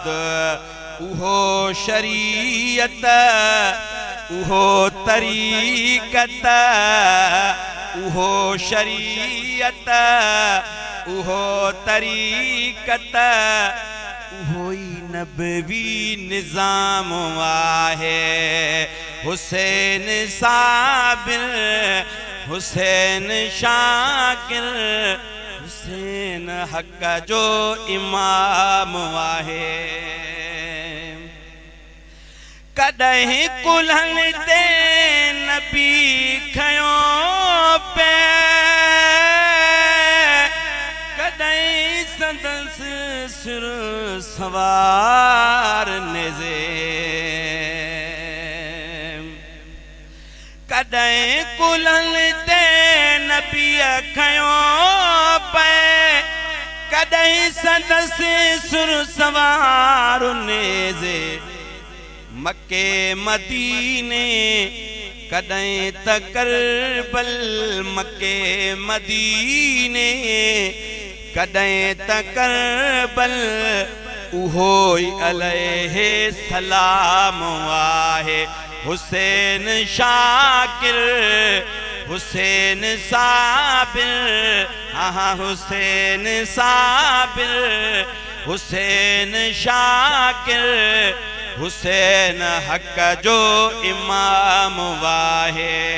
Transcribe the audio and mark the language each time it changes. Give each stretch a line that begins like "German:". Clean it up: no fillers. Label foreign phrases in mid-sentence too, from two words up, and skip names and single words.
Sindhi: उहो शरीयत, उहो तरीक़त, उहो शरीयत, उहो तरीक़त, उहो ई नबवी निज़ाम आहे। हुसैन साबिर, हुसैन शाकिर, حسین حق جو امام واہے کدہیں کلہن تے نبی کھیوں پہ کدہیں سندس سر سوار نیزے کدہیں کلہن تے نبی کھیوں پہ کدہیں سندس سر سوار نیزے مکے مدینے کدیں تکربل مکے مدینے کدیں تکربل اوہوئی علیہ السلام واہے حسین شاکر حسین صابر حسین صابر حسین شاکر حسین حق جو امام واہے